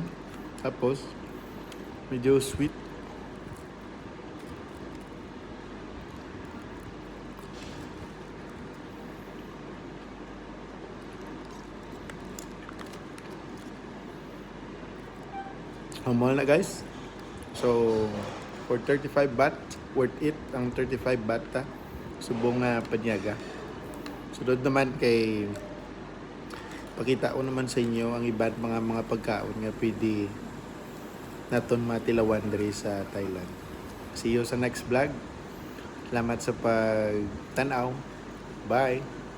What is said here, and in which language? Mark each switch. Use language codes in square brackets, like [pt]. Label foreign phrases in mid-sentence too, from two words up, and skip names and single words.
[hil] Tapos medyo sweet. Mahal na guys. [en] So for 35 baht, worth it [hil] ang 35 baht ta. Subong na panyaga. Sunod naman kay pakita ko naman sa inyo ang iba't mga pagkaon nga pwede naton matilawan diri sa Thailand. [en] See you sa next vlog. [hil] Salamat sa pagtanaw. Bye.